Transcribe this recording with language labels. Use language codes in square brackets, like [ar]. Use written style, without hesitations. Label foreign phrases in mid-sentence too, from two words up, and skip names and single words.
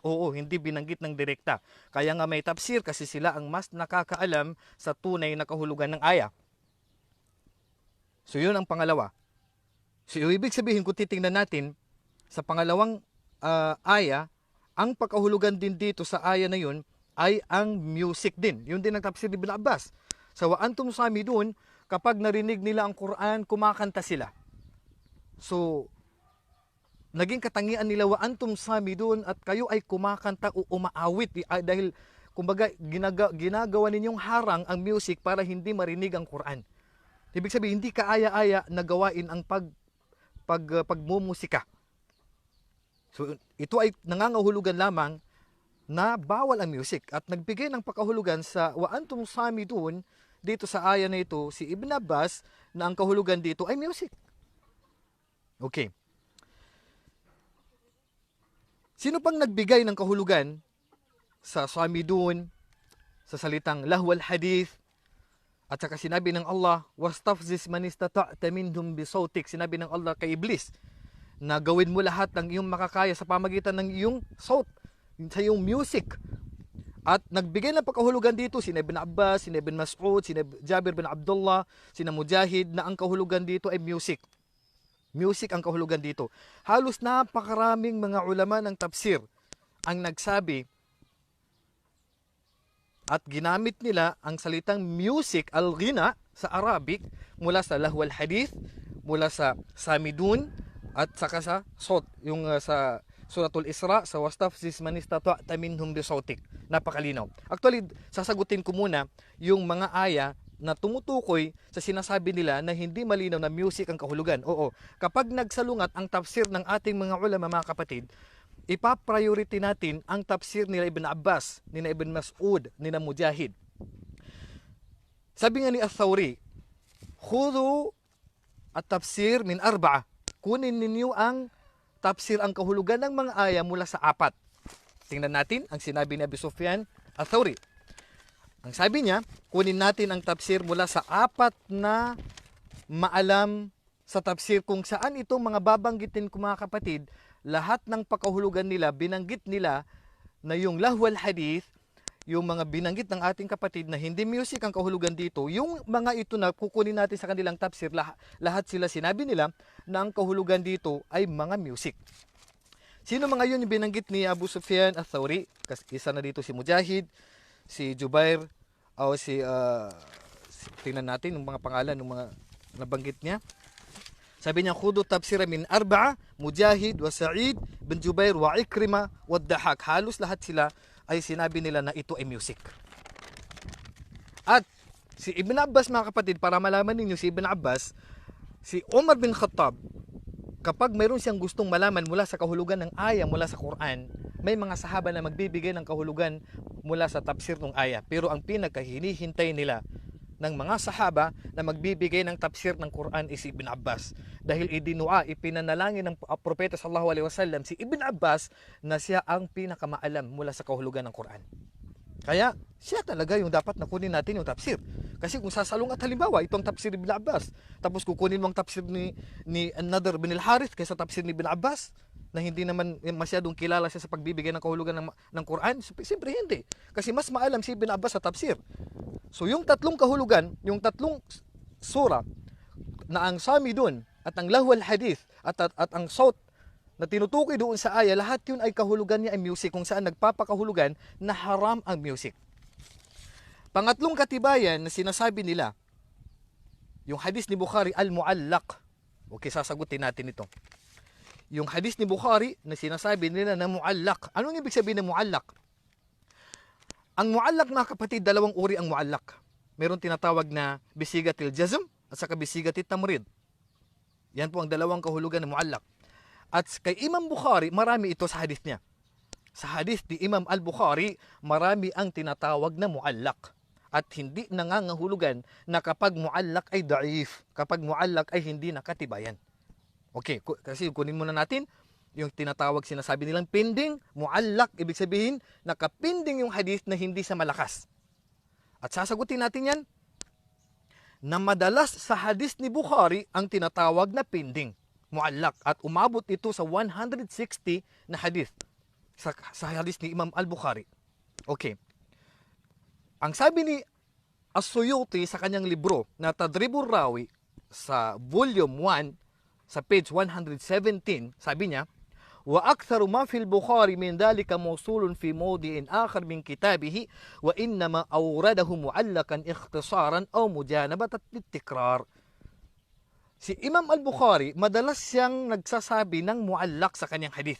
[tl] Oo, hindi binanggit ng direkta. Kaya nga may tafsir kasi sila ang mas nakakaalam sa tunay na kahulugan ng aya. So yun ang pangalawa. So ibig sabihin kung titingnan natin sa pangalawang aya, ang pagkahulugan din dito sa aya na yun ay ang music din. Yun din ang tafsir ni Ibn Abbas. Sa [ar] وأنتم سامدون, [tl] kapag narinig nila ang Quran, kumakanta sila. So naging katangian nila [ar] وأنتم سامدون [tl] at kayo ay kumakanta o umaawit dahil kumbaga ginagawa ninyong harang ang music para hindi marinig ang Quran. Ibig sabihin hindi kaaya-aya na gawain ang pagmumusika. So ito ay nangangahulugan lamang na bawal ang music at nagbigay ng pakahulugan sa [ar] وأنتم سامدون [tl] dito sa aya na ito si Ibn Abbas na ang kahulugan dito ay music. Okay. Sino pang nagbigay ng kahulugan sa samidun, sa salitang [ar] لهو الحديث, [tl] at saka sinabi ng Allah, [ar] واستفزز من استطعت منهم بصوتك, [tl] sinabi ng Allah kay Iblis, na gawin mo lahat ng iyong makakaya sa pamagitan ng iyong saut, sa iyong music. At nagbigay ng pagkahulugan dito, sina Ibn Abbas, sina Ibn Mas'ud, sina Jabir bin Abdullah, sina Mujahid, na ang kahulugan dito ay music. Music ang kahulugan dito. Halos napakaraming mga ulama ng tafsir ang nagsabi at ginamit nila ang salitang music, al-ghina, sa Arabic mula sa [ar] لهو الحديث, [tl] mula sa samidun, at saka sa sawt, yung sa Suratul Isra, sa [ar] واستفزز من استطعت منهم بصوتك. [tl] Napakalinaw. Actually, sasagutin ko muna yung mga aya na tumutukoy sa sinasabi nila na hindi malinaw na music ang kahulugan. Oo, kapag nagsalungat ang tafsir ng ating mga ulama, mga kapatid, ipa-priority natin ang tafsir nila Ibn Abbas, nila Ibn Mas'ud, nila Mujahid. Sabi nga ni Ath-Thawri, [ar] خذوا التفسير من أربعة. [tl] Kunin ninyo ang tafsir, ang kahulugan ng mga aya mula sa 4. Tingnan natin ang sinabi ni Abi Sufyan Ath-Thawri. Ang sabi niya, kunin natin ang tafsir mula sa 4 na maalam sa tafsir kung saan itong mga babanggitin ko, mga kapatid, lahat ng pakahulugan nila, binanggit nila na yung [ar] لهو الحديث, [tl] yung mga binanggit ng ating kapatid na hindi music ang kahulugan dito, yung mga ito na kukunin natin sa kanilang tafsir, lahat sila sinabi nila na ang kahulugan dito ay mga music. Sino mga yun yung binanggit ni Abu Sufyan Ath-Thawri? Isa na dito si Mujahid, si Jubair, o tingnan natin yung mga pangalan ng mga nabanggit niya. Sabi niya, [ar] خذوا التفسير من أربعة، مجاهد، وسعيد، بن جبير، وعكرمة، والضحاك. [tl] Halos lahat sila ay sinabi nila na ito ay music. At si Ibn Abbas, mga kapatid, para malaman ninyo si Ibn Abbas, si Umar bin Khattab, kapag mayroon siyang gustong malaman mula sa kahulugan ng aya mula sa Quran, may mga sahaba na magbibigay ng kahulugan mula sa tafsir ng aya. Pero ang pinakahinihintay nila ng mga sahaba na magbibigay ng tafsir ng Quran is Ibn Abbas. Dahil ipinanalangin ng propeta [ar] صلى الله عليه وسلم [tl] si Ibn Abbas na siya ang pinakamaalam mula sa kahulugan ng Quran. Kaya siya talaga yung dapat na kunin natin yung tafsir. Kasi kung sasalungat halimbawa, itong tafsir ni Ibn Abbas, tapos kukunin mo ang tafsir ni An-Nadr bin al-Harith kaysa tafsir ni Ibn Abbas, na hindi naman masyadong kilala siya sa pagbibigay ng kahulugan ng Quran, siyempre hindi. Kasi mas maalam si Ibn Abbas sa tafsir. So yung tatlong kahulugan, yung tatlong sura na ang samidun at ang [ar] لهو الحديث [tl] at ang sawt na tinutukoy doon sa aya, lahat yun ay kahulugan niya ay music, kung saan nagpapakahulugan na haram ang music. Pangatlong katibayan na sinasabi nila, yung hadis ni Bukhari al-muallaq. Okay, sasagutin natin ito. Yung hadis ni Bukhari na sinasabi nila na muallaq. Anong ibig sabihin ng muallaq? Ang muallaq, mga kapatid, dalawang uri ang muallaq. Meron tinatawag na [ar] بصيغة الجزم [tl] at saka [ar] بصيغة التمريض. [tl] Yan po ang dalawang kahulugan ng muallaq. At kay Imam Bukhari, marami ito sa hadis niya. Sa hadis ni Imam al-Bukhari, marami ang tinatawag na muallaq. At hindi nangangahulugan na kapag muallaq ay da'if, kapag muallaq ay hindi nakatibayan. Okay, kasi kunin muna natin yung tinatawag, sinasabi nilang pending, muallaq, ibig sabihin, nakapending yung hadis na hindi sa malakas. At sasagutin natin yan, na madalas sa hadis ni Bukhari ang tinatawag na pending, muallaq, at umabot ito sa 160 na hadith sa hadith ni Imam al-Bukhari. Okay. Ang sabi ni As-Suyuti sa kanyang libro na Tadribur Rawi sa volume 1 sa page 117, sabi niya, [ar] وأكثر ما في البخاري من ذلك موصول في موضع آخر من كتابه وإنما أورده معلقا اختصارا أو مجانبة للتكرار. [tl] Si Imam al-Bukhari, madalas siyang nagsasabi ng muallaq sa kanyang hadith.